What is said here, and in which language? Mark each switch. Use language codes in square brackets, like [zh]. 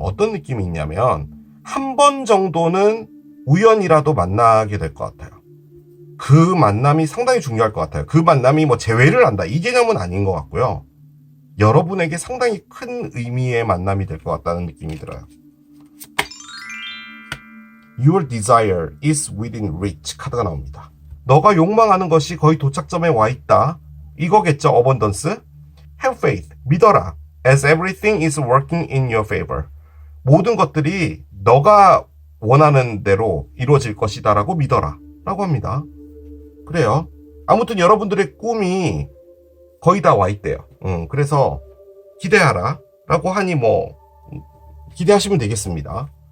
[ko] 어떤 느낌이 있냐면 한 번 정도는 우연이라도 만나게 될 것 같아요. 그 만남이 상당히 중요할 것 같아요. 그 만남이 재회를 한다 이 개념은 아닌 것 같고요. 여러분에게 상당히 큰 의미의 만남이 될 것 같다는 느낌이 들어요. [en] Your desire is within reach [ko] 카드가 나옵니다. 너가 욕망하는 것이 거의 도착점에 와 있다. 이거겠죠, 어번던스? [en] Have faith, [ko] 믿어라. [en] As everything is working in your favor. [ko] 모든 것들이 너가 원하는 대로 이루어질 것이다 라고 믿어라 라고 합니다. 그래요. 아무튼 여러분들의 꿈이 거의 다 와 있대요. 그래서 기대하라 라고 하니 기대하시면 되겠습니다.